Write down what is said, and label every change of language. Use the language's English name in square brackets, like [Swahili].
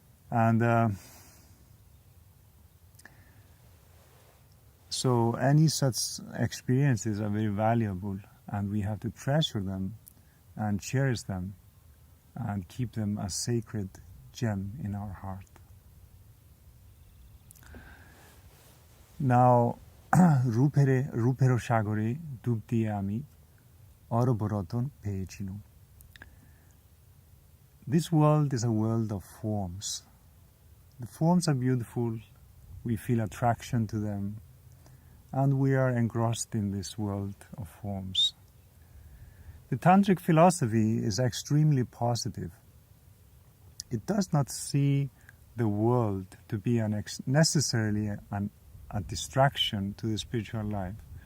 [English] And so any such experiences are very valuable, and we have to treasure them and cherish them and keep them a sacred gem in our heart. [Bangla] Now, রূপের সাগরে ডুব দিয়ে আমি অরবরতন পেয়েছিনু. [English] This world is a world of forms. The forms are beautiful, we feel attraction to them, and we are engrossed in this world of forms. The Tantric philosophy is extremely positive. It does not see the world to be necessarily a distraction to the spiritual life.